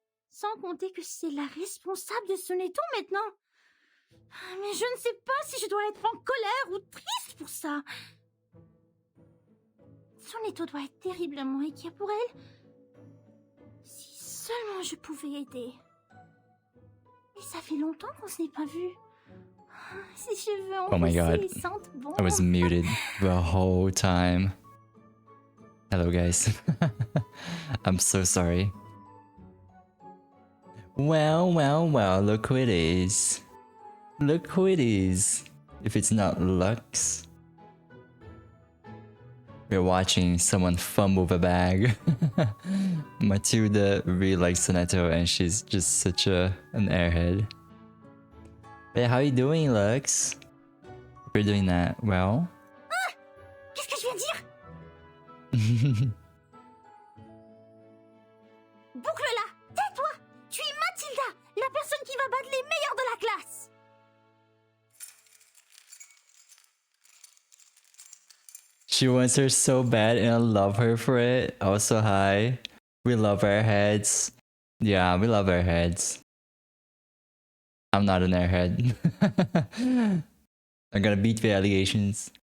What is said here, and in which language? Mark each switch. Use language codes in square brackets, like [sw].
[fr] Sans compter que c'est la responsable de son étau maintenant. Mais je ne sais pas si je dois être en colère ou triste pour ça. Son étau doit être terriblement inquiet pour elle. Si seulement je pouvais aider. Et ça fait longtemps qu'on se n'est pas vu. Ses cheveux ont [en] Oh my god. [fr] ils sentent bon. [en] I was muted the whole time. Hello guys. I'm so sorry. Well, look who it is. Look who it is. If it's not Lux. We're watching someone fumble the bag. Matilda really likes Soneto and she's just such an airhead. Hey, how you doing, Lux? We're doing that well. Ah! [fr] Qu'est-ce que je viens de dire? Boucle-la! Tais-toi! Tu es Mathilda, la personne qui va battre les meilleurs de la classe! [en] She wants her so bad and I love her for it. Also, hi. We love our heads. Yeah, we love our heads. I'm not an airhead. I'm gonna beat the allegations.